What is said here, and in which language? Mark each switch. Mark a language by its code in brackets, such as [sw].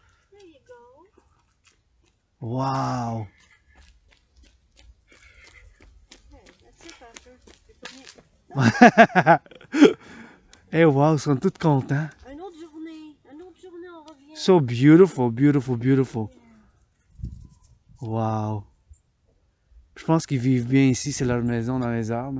[en] There you go. Wow. Hey, that's it, Arthur. [fr] Hey, wow, ils sont tous contents. Une autre journée, on revient. [en] So beautiful, beautiful, beautiful. Wow. [fr] Je pense qu'ils vivent bien ici, c'est leur maison dans les arbres.